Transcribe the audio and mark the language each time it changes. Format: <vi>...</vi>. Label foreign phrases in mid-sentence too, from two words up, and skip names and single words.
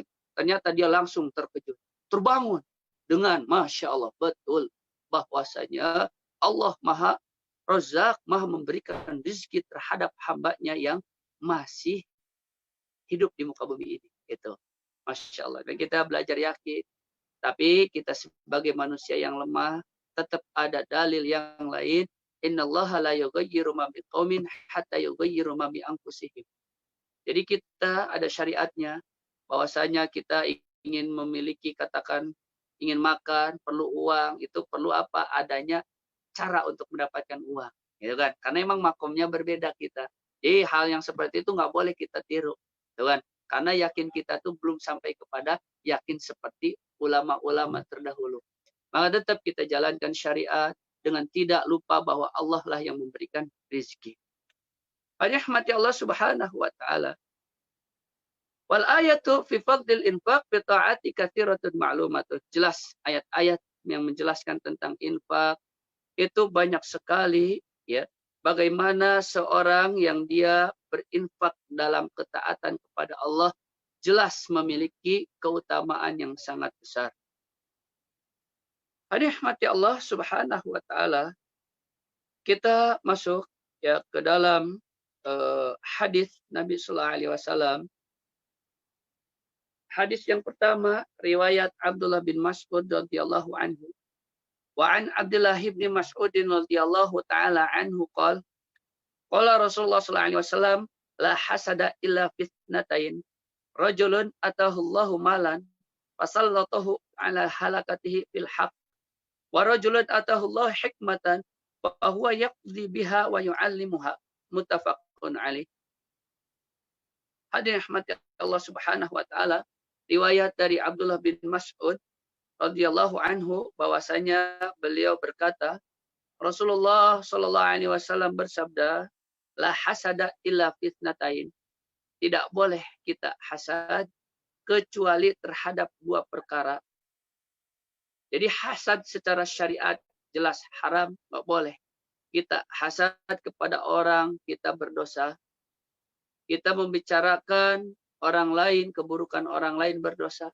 <id>Ternyata dia langsung terkejut, terbangun dengan</id> <ar>ما شاء الله,</ar> <id>betul bahwasanya Allah Maha Razak, Maha memberikan rezeki terhadap hambanya yang masih hidup di muka bumi ini. Itu</id> <ar>ما شاء الله.</ar> <id>Dan kita belajar yakin. Tapi kita sebagai manusia yang lemah, tetap ada dalil yang lain.</id> <ar>إن الله لا يغير ما بقوم حتى يغير ما بأنفسهم.</ar> <id>Jadi kita ada syariatnya, bahwasanya kita ingin memiliki katakan ingin makan, perlu uang, itu perlu apa? Adanya cara untuk mendapatkan uang, gitu kan? Karena emang makomnya berbeda kita. Jadi hal yang seperti itu nggak boleh kita tiru, gitu kan? Karena yakin kita tuh belum sampai kepada yakin seperti ulama-ulama terdahulu. Maka tetap kita jalankan syariat dengan tidak lupa bahwa Allah lah yang memberikan rezeki.</id> <ar>رحمتي الله سبحانه وتعالى. والآيات في فضل الإنفاق بالطاعة كثيرة معلومة.</ar> <id>Jelas ayat-ayat yang menjelaskan tentang infak itu banyak sekali, ya. Bagaimana seorang yang dia berinfak dalam ketaatan kepada Allah jelas memiliki keutamaan yang sangat besar.</id> <ar>رحمتي الله سبحانه وتعالى.</ar> <id>Kita masuk ya ke dalam hadis Nabi</id> <ar>صلى الله عليه وسلم.</ar> <id>Hadis yang pertama riwayat Abdullah bin Mas'ud</id> <ar>رضي الله عنه. وعن عبد الله بن مسعود رضي الله تعالى عنه قال قال رسول الله صلى الله عليه وسلم لا حسد إلا فتنتين رجل آتاه الله مالا فسلطه على هلكته في الحق ورجل آتاه الله حكمة فهو يقضي بها ويعلمها متفق عليه.</ar> <id>Hadirin</id> <ar>رحمتي الله سبحانه وتعالى,</ar> <id>riwayat dari Abdullah bin Mas'ud</id> <ar>رضي الله عنه</ar> <id>bahwasanya beliau berkata, Rasulullah</id> <ar>صلى الله عليه وسلم</ar> <id>bersabda,</id> <ar>لا حسد إلا فتنتين.</ar> <id>Tidak boleh kita hasad kecuali terhadap dua perkara. Jadi hasad secara syariat jelas haram, enggak boleh. Kita hasad kepada orang, kita berdosa. Kita membicarakan orang lain, keburukan orang lain berdosa.</id>